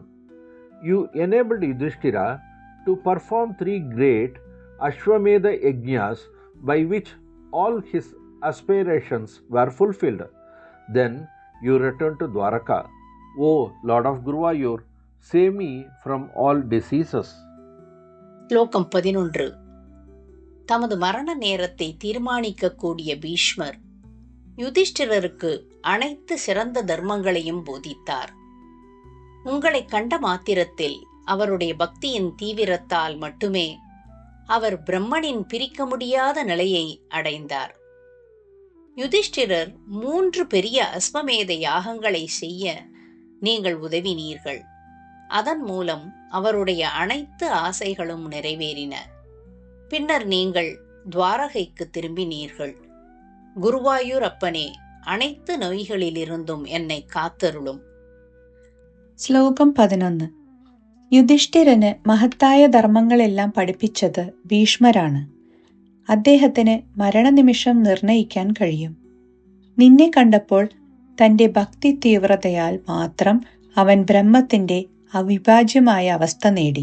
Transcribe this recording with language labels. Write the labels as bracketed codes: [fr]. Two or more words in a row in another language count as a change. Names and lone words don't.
[en] You enabled Yudhishthira to perform 3 great Ashwamedha Yajnas by which all his aspirations were fulfilled. Then you returned to Dwaraka. O Lord of Guruvayur, save me from all diseases. [ta] ஸ்லோகம் 11. தமது மரண நேரத்தை தீர்மானிக்கக்கூடிய பீஷ்மர் யுதிஷ்டிரருக்கு அனைத்து சிறந்த தர்மங்களையும் போதித்தார். உங்களை கண்ட மாத்திரத்தில் அவருடைய பக்தியின் தீவிரத்தால் மட்டுமே அவர் பிரம்மனின் பிரிக்க முடியாத நிலையை அடைந்தார். யுதிஷ்டிரர் 3 பெரிய அஸ்வமேத யாகங்களை செய்ய நீங்கள் உதவினீர்கள். அதன் மூலம் அவருடைய அனைத்து ஆசைகளும் நிறைவேறின. பின்னர் நீங்கள் துவாரகைக்கு திரும்பினீர்கள். குருவாயூர் அப்பனே, அனைத்து நோய்களிலிருந்தும் என்னை കാത്തരുളും. [ml] ശ്ലോകം 11. യുധിഷ്ഠിരന് മഹത്തായ ധർമ്മങ്ങളെല്ലാം പഠിപ്പിച്ചത് ഭീഷ്മരാണ്. അദ്ദേഹത്തിന് മരണനിമിഷം നിർണയിക്കാൻ കഴിയും. നിന്നെ കണ്ടപ്പോൾ തന്റെ ഭക്തി തീവ്രതയാൽ മാത്രം അവൻ ബ്രഹ്മത്തിന്റെ അവിഭാജ്യമായ അവസ്ഥ നേടി.